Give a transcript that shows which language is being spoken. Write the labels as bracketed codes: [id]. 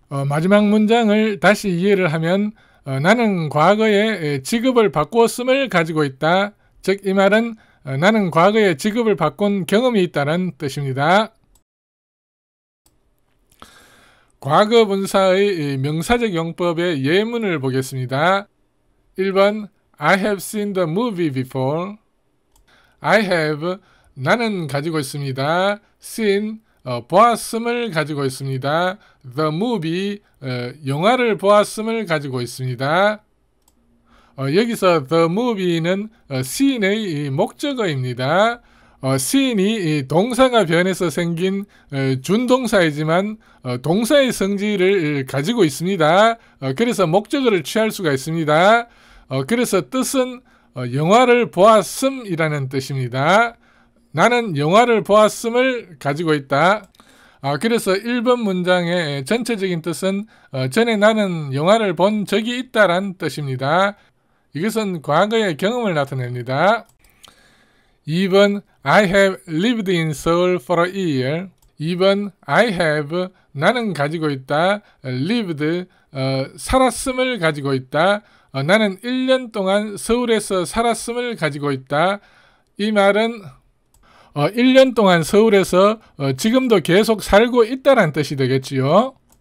[ko] 마지막 문장을 다시 이해를 하면 나는 과거에 직업을 바꾸었음을 가지고 있다. 즉 이 말은 나는 과거에 직업을 바꾼 경험이 있다는 뜻입니다. 과거 분사의 명사적 용법의 예문을 보겠습니다. [en] 1번 I have seen the movie before. [ko] I have 나는 가지고 있습니다. seen 보았음을 가지고 있습니다. the movie 영화를 보았음을 가지고 있습니다. 여기서 the movie는 seen의 목적어입니다. seen이 동사가 변해서 생긴 준동사이지만 동사의 성질을 가지고 있습니다. 그래서 목적어를 취할 수가 있습니다. 그래서 뜻은 영화를 보았음이라는 뜻입니다. 나는 영화를 보았음을 가지고 있다. 그래서 1번 문장의 전체적인 뜻은 전에 나는 영화를 본 적이 있다란 뜻입니다. 이것은 과거의 경험을 나타냅니다. [en] 2번 I have lived in Seoul for a year. [ko] 2번 I have 나는 가지고 있다. lived 살았음을 가지고 있다. 나는 1년 동안 서울에서 살았음을 가지고 있다. 이 말은 1년 동안 서울에서 지금도 계속 살고 있다는 뜻이 되겠지요.